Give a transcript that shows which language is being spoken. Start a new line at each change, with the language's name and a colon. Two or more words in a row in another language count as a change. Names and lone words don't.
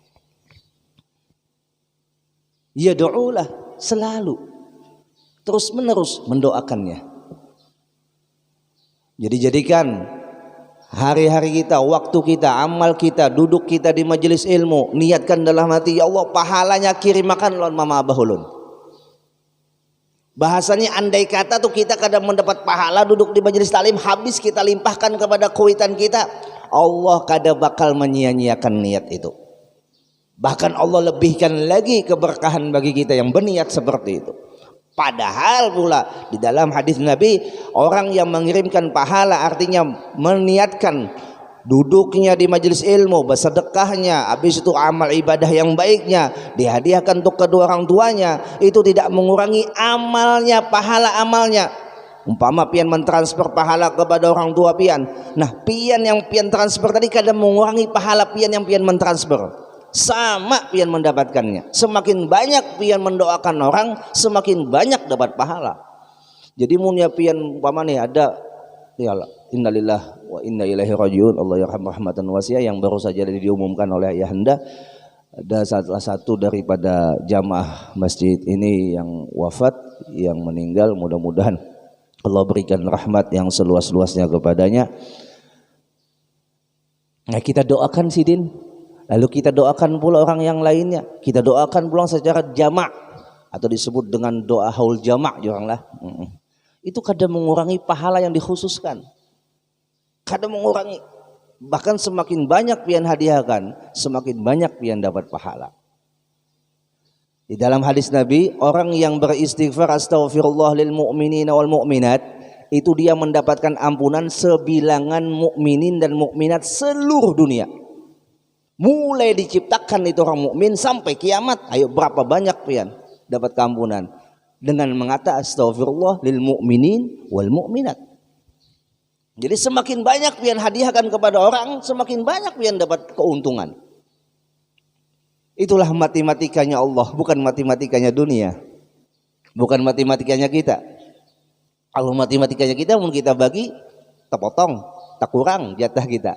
Banjar: Ya do'ulah, selalu terus menerus mendoakannya. Jadi jadikan hari-hari kita, waktu kita, amal kita, duduk kita di majelis ilmu, niatkan dalam hati,
Arabic: يا الله
Banjar: pahalanya kirim makan lawan mama abah ulun. Bahasanya andai kata tuh kita kadang mendapat pahala duduk di majelis taklim, habis kita limpahkan kepada kuitan kita, Allah kadang bakal menyia-nyiakan niat itu. Bahkan Allah lebihkan lagi keberkahan bagi kita yang berniat seperti itu. Padahal pula di dalam hadis Nabi, orang yang mengirimkan pahala artinya meniatkan duduknya di majelis ilmu, bersedekahnya, habis itu amal ibadah yang baiknya dihadiahkan untuk kedua orang tuanya, itu tidak mengurangi amalnya, pahala amalnya. Umpama pian mentransfer pahala kepada orang tua pian, nah pian yang pian transfer tadi kadang mengurangi pahala pian yang pian mentransfer. Sama pian mendapatkannya. Semakin banyak pian mendoakan orang, semakin banyak dapat pahala. Jadi munya pian umpama nih ada ya
Arabic: إنا لله وإنا إليه راجعون، الله يرحم رحمة واسعة,
Banjar: yang baru saja diumumkan oleh Ayahanda, ada salah satu daripada jamaah masjid ini yang wafat, yang meninggal. Mudah-mudahan Allah berikan rahmat yang seluas-luasnya kepadanya. Nah, kita doakan Sidin. Lalu kita doakan pula orang yang lainnya. Kita doakan pula secara jamak, atau disebut dengan doa haul jamak lah. Itu kadang mengurangi pahala yang dikhususkan. Kadang mengurangi. Bahkan semakin banyak pian hadiahkan, semakin banyak pian dapat pahala. Di dalam hadis Nabi, orang yang beristighfar
Arabic: أستغفر الله للمؤمنين والمؤمنات,
Banjar: itu dia mendapatkan ampunan sebilangan mukminin dan mukminat seluruh dunia. Mulai diciptakan itu orang mukmin sampai kiamat, ayo berapa banyak pian dapat keampunan dengan mengata
Arabic: أستغفر الله للمؤمنين والمؤمنات.
Banjar: Jadi semakin banyak pian hadiahkan kepada orang, semakin banyak pian dapat keuntungan. Itulah matematikanya Allah, bukan matematikanya dunia, bukan matematikanya kita. Kalau matematikanya kita, mungkin kita bagi terpotong, tak kurang jatah kita.